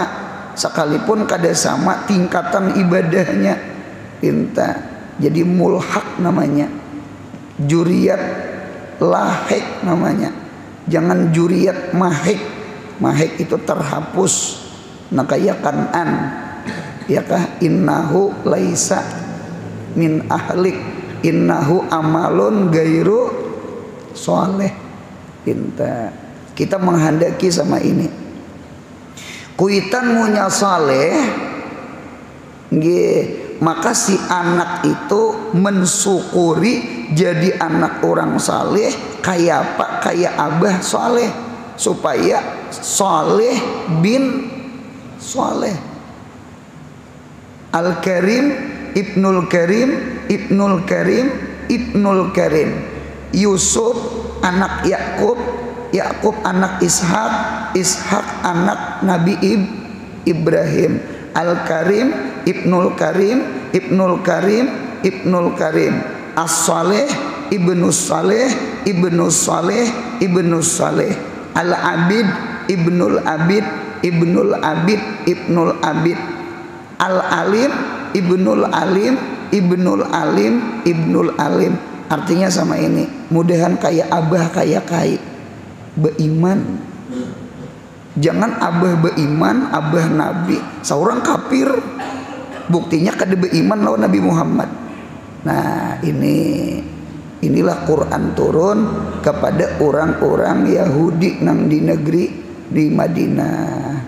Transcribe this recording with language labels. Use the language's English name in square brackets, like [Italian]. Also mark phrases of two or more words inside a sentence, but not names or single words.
[Banjar] Sekalipun kada sama tingkatan ibadahnya. Dinta. Jadi mulhak namanya. [Arabic] ذرية لاحق [Banjar] namanya. Jangan juriyat mahik. Mahik itu terhapus. Nah kayak Kanan, ya kah, [Arabic] إنه ليس من أهلك إنه عمل غير صالح. [Banjar] Kita menghendaki sama ini. Kuitan munya saleh, maka si anak itu mensyukuri jadi anak orang saleh kayak apa? Kayak abah saleh, supaya [Arabic] صالح بن صالح. الكريم ابن الكريم ابن الكريم ابن الكريم, Ibnul Karim. [Banjar] Yusuf anak Yakub, Yakub anak Ishak, Ishak anak Nabi Ibrahim. [Arabic] الكريم ابن الكريم ابن الكريم ابن الكريم, Ibnul Karim. الصالح ابن الصالح ابن الصالح ابن الصالح, Ibnus Saleh. العابد ابن العابد ابن العابد ابن العابد, Ibnul Abid. العالم ابن العالم ابن العالم ابن العالم, Ibnul Alim. [Banjar] Artinya sama ini, mudahan kayak abah kayak kai beiman. Jangan abah beiman, abah nabi, seorang kafir. Buktinya kada beiman lawan Nabi Muhammad. Nah inilah Quran turun kepada orang-orang Yahudi nang di negeri di Madinah.